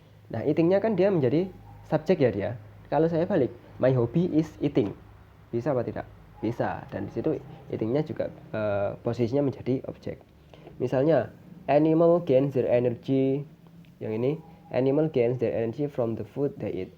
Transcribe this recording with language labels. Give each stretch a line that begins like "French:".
Indonesian: Nah, eatingnya kan dia menjadi subjek ya dia. Kalau saya balik,
English: my hobby is eating.
Indonesian: Bisa apa tidak? Bisa. Dan di situ eatingnya juga posisinya menjadi objek.
English: Misalnya, animal gains their energy.
Indonesian: Yang ini,
English: animal gains their energy from the food they eat.